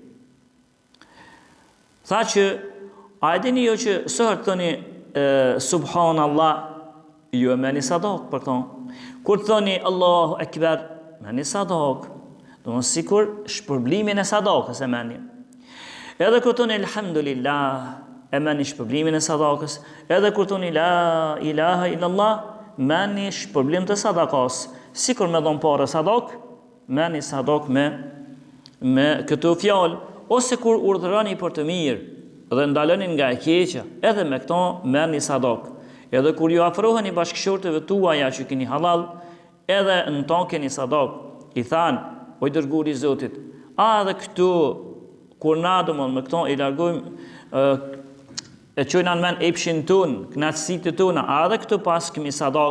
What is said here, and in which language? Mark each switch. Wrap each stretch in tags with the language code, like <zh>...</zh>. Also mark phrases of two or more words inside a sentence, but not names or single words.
<sq>Tha që a e dini jo që sot thoni subhanallah, ju e meni sadak për këto. Kur thoni</sq> <ar>الله أكبر,</ar> <sq>meni sadak. Do më sikur shpërblimin e sadakës e meni. Edhe kur thoni Alhamdulillah, e meni shpërblimin e sadakës. Edhe kur thoni</sq> <ar>لا إله إلا الله,</ar> <sq>meni shpërblim të sadakës. Sikur me dhon parë sadak, meni sadak me këto fjalë. Ose kur urdhëroni për të mirë dhe ndaloni nga e keqja, edhe me këto meni sadak. Edhe kur ju afroheni bashkëshortëve tuaja që keni halal, edhe në to keni sadak, i thanë, o i dërguari i Zotit, a dhe këtu, kur na domon me këto i largojmë, e çojnë në men epshin ton, knatësitë tona, a dhe këtu pas kemi sadak.</sq>